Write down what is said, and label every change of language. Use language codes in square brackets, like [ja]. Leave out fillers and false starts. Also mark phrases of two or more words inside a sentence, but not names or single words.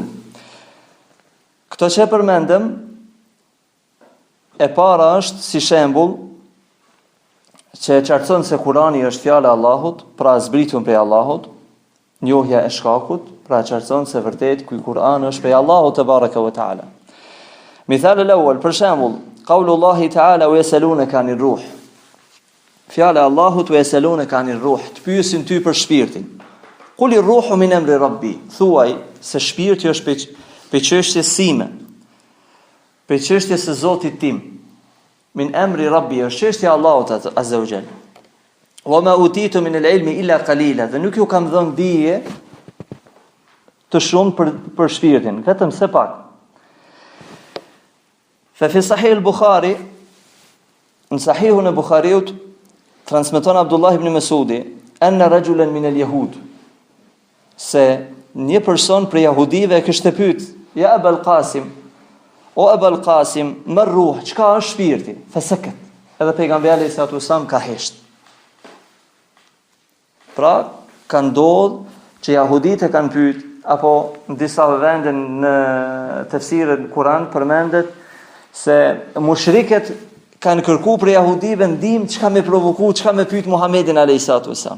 [sq] Këto që përmendëm, e para është si shembull që e qartëson se Kurani është fjala e Allahut, pra zbritur prej Allahut, njohja e shkakut, pra qartëson se vërtet ky Kur'an është prej Allahut [ar] تبارك وتعالى. مثال الأول, [sq] për shembull, [ar] قول الله تعالى ويسألونك عن الروح. [sq] Fjala e Allahut [ar] ويسألونك عن الروح, [sq] të pyesin ty për shpirtin. [ar] قل الروح من أمر ربي. [sq] Thuaj se shpirti është pe çështjes sime. Pe çështjes së Zotit tim. [ar] من أمر ربي, [sq] është çështja e Allahut [ar] عز وجل. وما أوتيتم من العلم إلا قليلا. [sq] Dhe nuk ju kam dhënë dije të shumë për shpirtin, vetëm se pak. [ar] ففي صحيح البخاري, [sq] në sahihun e Bukhariut, transmeton Abdullah ibn Mas'udi, [ar] أن رجلا من اليهود, [sq] se një person prej jahudive kishte pyet, ja Abul Qasim, o Abul Qasim, [ar] ما الروح, [sq] çka është shpirti? [ar] فسكت. [sq] Edhe pejgamberi [ar] صلى الله عليه وسلم [sq] ka hesht. Pra, ka ndodhur që jahudit e kanë pyet, apo në disa vende në tefsirën Kur'an përmendet se mushriket kanë kërkuar për jahudive ndihmë çka me provoku, çka me pyet Muhamedit [ar] عليه السلام.